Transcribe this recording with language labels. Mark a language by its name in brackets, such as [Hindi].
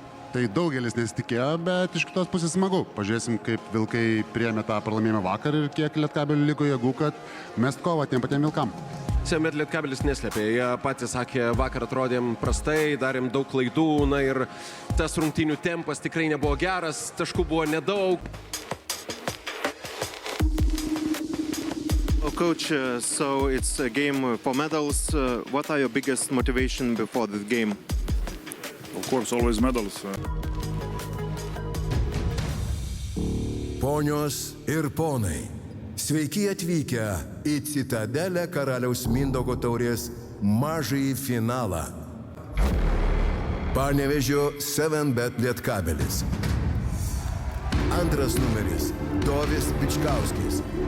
[Lithuanian] Tai daugelis nesitikėjo, bet iš kitos pusės smagu. Pažiūrėsim, kaip Vilkai priėmė tą pralaimėjimą vakar ir kiek Lietkabelių liko jėgų, kad mest kovą tiem patiem Vilkam. Bet Lietkabelis neslėpė, jie patys sakė, vakar atrodėm prastai, darėm daug klaidų, na ir tas rungtynių tempas tikrai nebuvo geras, taškų buvo nedaug. [English] Coach, so it's a game for medals. What are your biggest motivation before this game? Of course, always medals. [Lithuanian] Ponios ir ponai, sveiki atvykę į Citadelę Karaliaus Mindaugo taurės mažąjį finalą. Panevėžio 7bet Lietkabelis. Antras numeris – Dovis Bičkauskis.